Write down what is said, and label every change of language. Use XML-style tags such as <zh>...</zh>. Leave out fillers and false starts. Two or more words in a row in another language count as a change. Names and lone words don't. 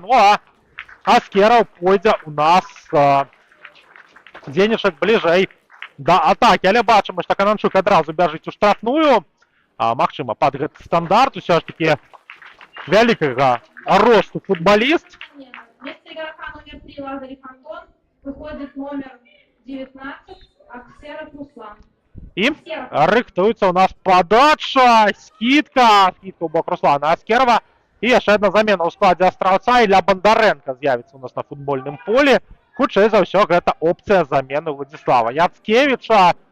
<be>Ну а Аскераў пойдзе у нас дзейнічаць бліжэй да атакі. Але бачым, што Кананчук адразу бяжыць у штрафную. магчыма, пад гэты стандарт усё ж такі вялікага росту футболіст.</be> <ru>Вместо игрока номер 3 Лазарев Антон выходит номер 19 Аксеров Руслан.</ru> <be>І рыхтуецца у нас падача, скидка ў бок Руслана Аскерова. І яшчэ одна замена ў складзе Астраўца, Ілля Бондаренко з'явіцца у нас на футбольным полі. Хутчэй за ўсё, гэта опцыя замены Владислава Яцкевича.</be>